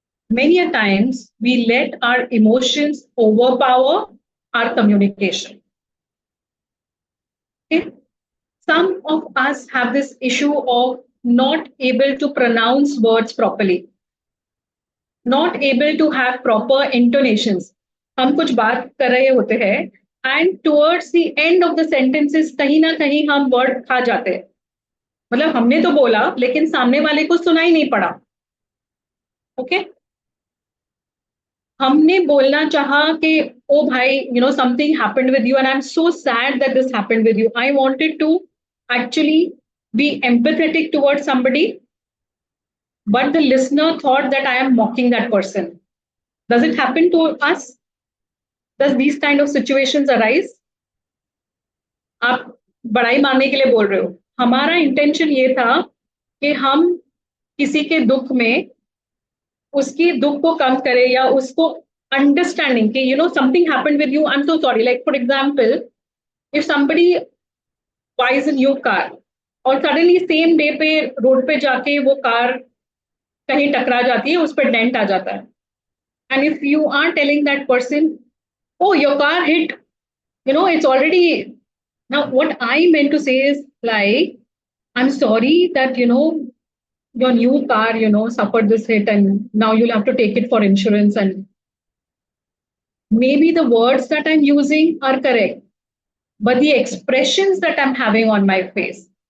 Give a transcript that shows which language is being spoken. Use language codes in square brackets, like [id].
[en] Many a times, we let our emotions overpower our communication. Okay? Some of us have this issue of not able to pronounce words properly, not able to have proper intonations. [hi] हम कुछ बात कर रहे होते हैं, [en] and towards the end of the sentences, [hi] कहीं ना कहीं हम word खा जाते हैं. मतलब हमने तो बोला लेकिन सामने वाले को सुना ही नहीं पड़ा. ओके. हमने बोलना चाहा कि ओ भाई [en] Something happened with you and I am so sad that this happened with you. I wanted to actually be empathetic towards somebody, but the listener thought that I am mocking that person. Does it happen to us? Does these kind of situations arise? [hi] आप बड़ाई मारने के लिए बोल रहे हो. हमारा intention ये था कि हम किसी के दुख में उसकी दुख को कम करे या उसको अंडरस्टैंडिंग कि [en] Something happened with you, I am so sorry. Like for example, if somebody buys a new car [hi] और सडनली सेम डे पे रोड पे जाके वो कार कहीं टकरा जाती है, उस पर डेंट आ जाता है, [en] And if you are telling that person, oh, your car hit, it's already. Now what I meant to say is like, I'm sorry that your new car suffered this hit and now you'll have to take it for insurance, and maybe the words that I'm using are correct, but the expressions that I'm having on my face,